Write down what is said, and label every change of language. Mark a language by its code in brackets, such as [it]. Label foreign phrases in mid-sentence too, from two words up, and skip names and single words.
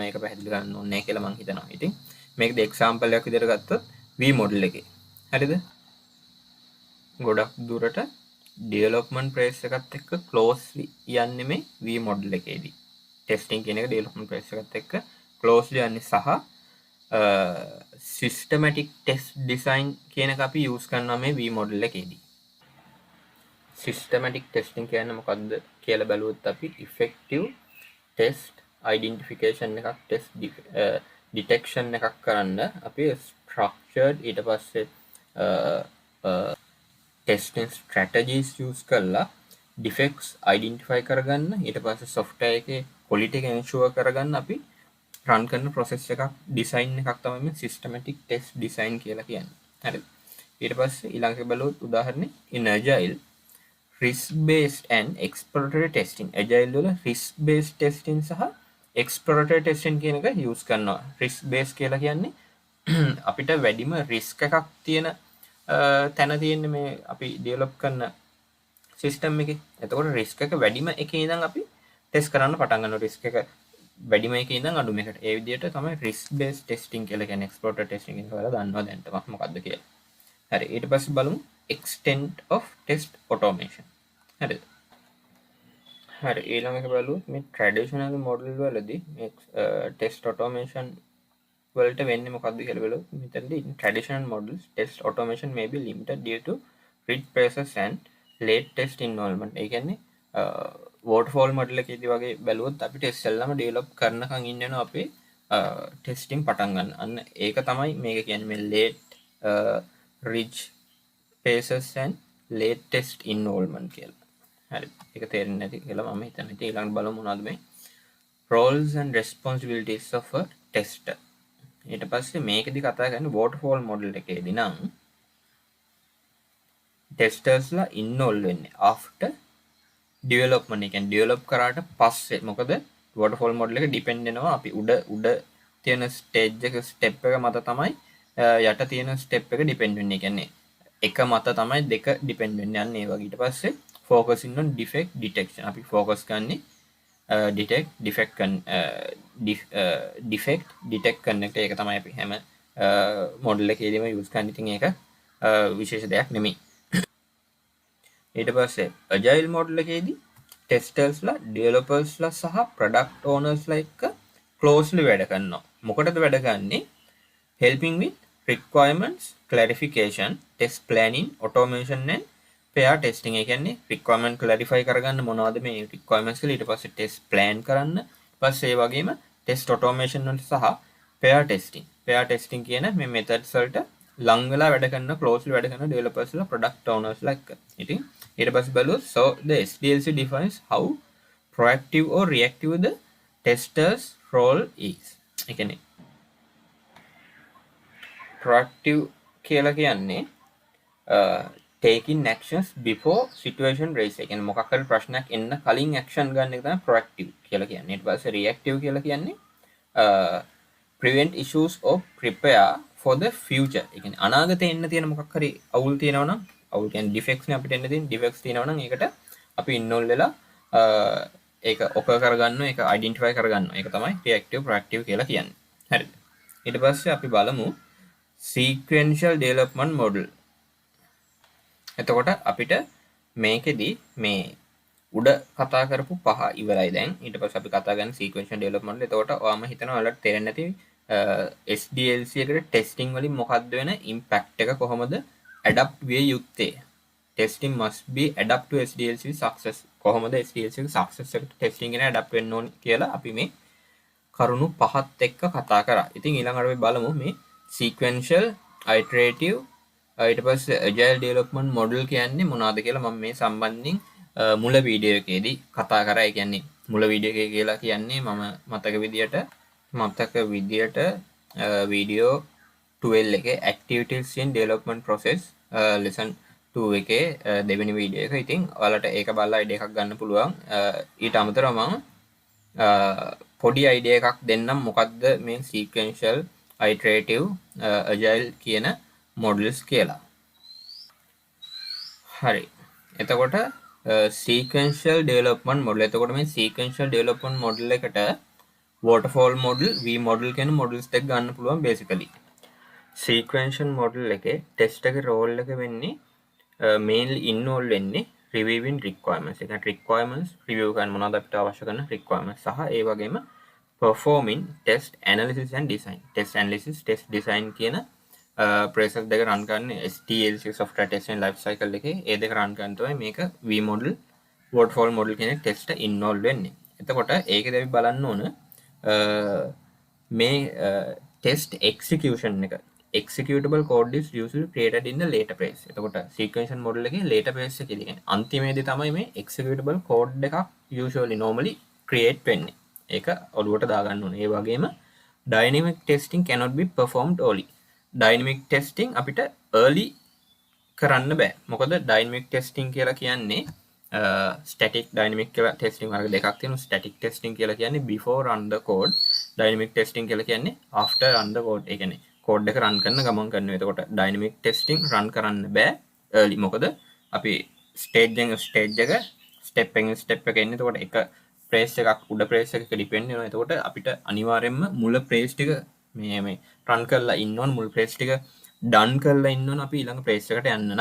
[si] ඒක පැහැදිලි කරන්න ඕනේ කියලා මම හිතනවා. ඉතින් මේකද එක්සැම්පල් එකක් විදියට ගත්තොත් [en] V model [si] එකේ හරිද ගොඩක් දුරට [en] development phase [si] එකත් එක්ක closely යන්නේ මේ [en] V model [si] එකේදී. testing කියන එක [en] development phase [si] එකත් එක්ක closely යන්නේ සහ [en] systematic test design [si] කියන එක අපි use කරනවා මේ [en] V model [si] එකේදී. [en] systematic testing [si] කියන්නේ මොකක්ද කියලා බැලුවොත් අපි [en] effective test identification [si] එකක් [en] test detection [si] එකක් කරන්න අපි structured ඊට පස්සේ [en] testing strategies use [si] කරලා [en] defects identify [si] කරගන්න ඊට පස්සේ software එකේ quality එක ensure කරගන්න අපි run කරන process එකක් design එකක් තමයි මේ [en] systematic test design [si] කියලා කියන්නේ. හරිද? ඊට පස්සේ ඊළඟට බලුවොත් උදාහරණේ [en] in agile risk based and exploratory testing. [si] agile වල [en] risk based testing [si] සහ [en] exploratory testing [si] කියන එක use කරනවා. [en] risk based [si] කියලා කියන්නේ අපිට වැඩිම risk එකක් තියෙන තැන තියෙන්නේ මේ අපි develop කරන system එකේ. එතකොට risk එක වැඩිම එකේ ඉඳන් අපි test කරන්න පටන් ගන්නවා. risk එක වැඩිම එකේ ඉඳන් අඩුම එකට. ඒ විදිහට තමයි [en] risk based testing [si] කියලා කියන්නේ [en] exploratory testing [si] එක කියලා දන්නවා දැන් තමයි මොකක්ද කියලා. හරි ඊට පස්සේ බලමු [en] extent of test automation. [si] හරිද? හරි ඊළඟ එක බලුවොත් මේ [en] traditional model [si] වලදී මේ [en] test automation [si] වලට වෙන්නේ මොකක්ද කියලා බලුවොත් මෙතනදී [en] traditional models test automation may be limited due to read process and late test involvement. [si] ඒ කියන්නේ [en] waterfall model [si] එකේදී වගේ බැලුවොත් අපිට ඉස්සෙල්ලාම develop කරනකන් ඉන්න වෙනවා අපේ testing පටන් ගන්න. අන්න ඒක තමයි මේක කියන්නේ මේ [en] late rich phases and late test involvement [si] කියලා. හරි. ඒක තේරෙන්නේ නැති කියලා මම හිතනවා. ඉතින් ඊළඟට බලමු මොනවද මේ [en] roles and responsibilities of a tester. [si] ඊට පස්සේ මේකෙදි කතා කරන්නේ [en] waterfall model [si] එකේදී නම් [en] testersලා involve [si] වෙන්නේ [en] after development. [si] ඒ කියන්නේ develop කරාට පස්සේ. මොකද [en] waterfall model [si] එක depend වෙනවා අපි උඩ තියෙන stage එක step එක මත තමයි යට තියෙන step එක depend වෙන්නේ. ඒ කියන්නේ එක මත තමයි දෙක depend වෙන්නේ. අන්න ඒ වගේ. ඊට පස්සේ [en] focusing on defect detection. [si] අපි focus කරන්නේ [en] defect detect [si] කරන එක. ඒක තමයි අපි හැම model එකේදීම use කරන්නේ. ඉතින් ඒක විශේෂ දෙයක් නෙමෙයි. ඊට පස්සේ [en] agile model [si] එකේදී [en] testersලා developersලා [si] සහ [en] product ownersලා [si] එක්ක closely වැඩ කරනවා. මොකටද වැඩ කරන්නේ? [en] helping with requirements clarification, test planning, automation and pair testing. [si] ඒ කියන්නේ [en] requirement clarify [si] කරගන්න මොනවද මේ requirements කියලා. ඊට පස්සේ [en] test plan [si] කරන්න. ඊපස්සේ ඒ වගේම [en] test automation [si] වලට සහ [en] pair testing. pair testing [si] කියන මේ methods වලට ලං වෙලා වැඩ කරන closely වැඩ කරන [en] developersලා product ownersලා [si] එක්ක. ඉතින් ඊට පස්සේ බලුවොත් [en] so the SDLC defines how proactive or reactive the tester's role is. [si] ඒ කියන්නේ [en] proactive [si] කියලා කියන්නේ [en] taking actions before situation rise. ඒ කියන්නේ මොකක් හරි ප්‍රශ්නයක් එන්න කලින් action ගන්න එක තමයි proactive කියලා කියන්නේ. [si] ඊට පස්සේ [en] reactive [si] කියලා කියන්නේ [en] prevent issues or prepare for the future. [si] ඒ කියන්නේ අනාගතේ එන්න තියෙන මොකක් හරි අවුල් තියෙනවා නම් අවුල් කියන්නේ ඩිෆෙක්ට්ස් නේ අපිට එන්න තියෙන ඩිෆෙක්ට්ස් තියෙනවා නම් ඒකට අපි ඉන්නෝල් වෙලා ඒක ඔක කරගන්නවා ඒක අයිඩෙන්ටිෆයි කරගන්නවා ඒක තමයි [en] reactive proactive [si] කියලා කියන්නේ හරිද ඊට පස්සේ අපි බලමු [en] sequential development model [si] එතකොට අපිට මේකෙදි මේ උඩ කතා කරපු පහ ඉවරයි දැන් ඊට පස්සේ අපි කතා කරන [en] sequential development model [si] එතකොට ඔයාම හිතනවා ඔයාලට තේරෙන්නේ නැති SDLC එකට ටෙස්ටිං වලින් මොකක්ද වෙන ඉම්පැක්ට් එක කොහොමද ඇඩප්ට් විය යුත්තේ [en] testing must be adapt to SDLC success [si] කොහොමද SDLC එක success එකට testing එක ඇඩප්ට් වෙන්න ඕන කියලා අපි මේ කරුණු පහත් එක්ක කතා කරා. ඉතින් ඊළඟට අපි බලමු මේ [en] sequential iterative [si] ඊට පස්සේ [en] agile development model [si] කියන්නේ මොනවද කියලා මම මේ සම්බන්ධයෙන් මුල වීඩියෝ එකේදී කතා කරා. ඒ කියන්නේ මුල වීඩියෝ එකේ කියලා කියන්නේ මම මතක විදියට වීඩියෝ 12 එකේ [en] activities in development process lesson 2 [si] එකේ දෙවෙනි වීඩියෝ එක. ඉතින් ඔයාලට ඒක බලලා අයිඩියා එකක් ගන්න පුළුවන්. ඊට අමතරව මම පොඩි අයිඩියා එකක් දෙන්නම් මොකද්ද මේ [en] sequential iterative agile [si] කියන models කියලා. හරි. එතකොට [en] sequential development model. [si] එතකොට මේ [en] sequential development model එකට waterfall model, V model කියන models [si] දෙක ගන්න පුළුවන් [en] basically. sequential model එකේ test එකේ role [si] එක වෙන්නේ [en] mainly involve වෙන්නේ reviewing requirements. [si] ඒ කියන්නේ [en] requirements review [si] කරන මොනවද අපිට අවශ්‍ය කරන requirements සහ ඒ වගේම [en] performing test analysis and design. test analysis, test design කියන process දෙක run කරන්නේ STLC software testing life cycle [si] එකේ ඒ දෙක [en] run [si] කරන තමයි මේක [en] V model, waterfall model කියන test involve වෙන්නේ. [si] එතකොට ඒකේදී අපි බලන්න ඕන මේ [en] test execution එක executable code is usually created in the later phase. [si] එතකොට [en] sequential model [si] එකේ [en] later phase [si] එකේදී කියන්නේ අන්තිමේදී තමයි මේ [en] executable code [si] එකක් [en] usually normally create [si] වෙන්නේ. ඒක ඔළුවට දාගන්න ඕනේ. ඒ වගේම [en] dynamic testing cannot be performed early. dynamic testing [si] අපිට early කරන්න බෑ. මොකද [en] dynamic testing [si] කියලා කියන්නේ [en] static dynamic [si] කියලා testing වර්ග දෙකක් තියෙනවා. [en] static testing [si] කියලා කියන්නේ [en] before run the code. dynamic testing [si] කියලා කියන්නේ [en] after run the code. [si] ඒ කියන්නේ code එක run කරන ගමන් කරනවා. එතකොට [en] dynamic testing [si] run කරන්න බෑ early. මොකද අපි stage එක step එක එන්නේ. එතකොට එක ප්‍රේස් එකක් උඩ ප්‍රේස් එකක ඩිපෙන්ඩ් වෙනවා. එතකොට අපිට අනිවාර්යයෙන්ම මුල ප්‍රේස් ටික මේ රන් කරලා ඉන්න ඕන. මුල් ප්‍රේස් ටික ඩන් කරලා ඉන්න ඕන අපි ඊළඟ ප්‍රේස් එකට යන්න නම්.